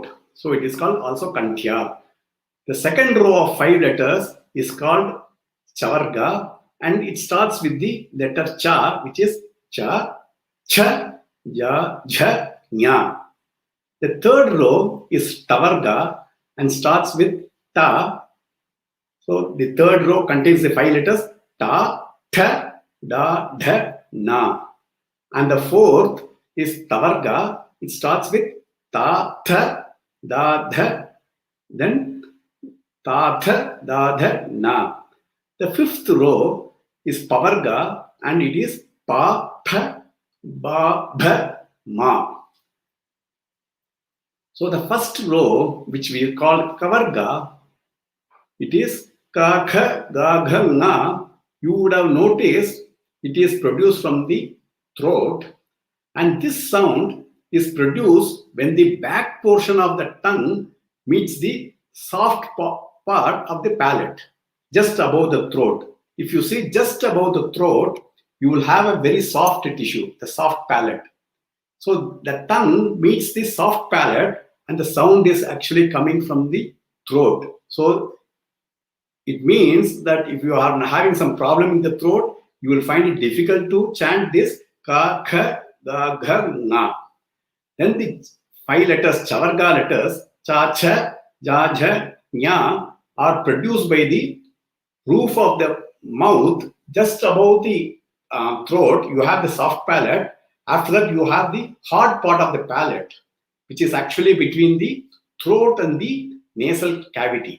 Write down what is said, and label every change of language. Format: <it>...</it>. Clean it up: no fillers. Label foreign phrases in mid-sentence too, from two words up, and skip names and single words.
<en>So it is called also kantya. The second row of 5 letters is called chavarga, and it starts with the letter cha, which is cha, cha, ja, jha, nya. The third row is tavarga and starts with ta. So the third row contains the 5 letters ta, tha, da, dha, na. And the fourth is tavarga. It starts with ta, tha, da, dha, then ta, tha, da, dha, na. The fifth row is pavarga and it is pa, pha, ba, bha, ma. So the first row, which we call kavarga, it is ka, kha, ga, gha, nga. You would have noticed it is produced from the throat, and this sound is produced when the back portion of the tongue meets the soft part of the palate, just above the throat. If you see just above the throat, you will have a very soft tissue, the soft palate. So the tongue meets the soft palate and the sound is actually coming from the throat. So it means that if you are having some problem in the throat, you will find it difficult to chant this ka, kha, ga, gha, nga. Then the 5 letters, chavarga letters, cha, cha, ja, jha, nya, are produced by the roof of the mouth. Just above the throat, you have the soft palate. After that, you have the hard part of the palate, which is actually between the throat and the nasal cavity.</en>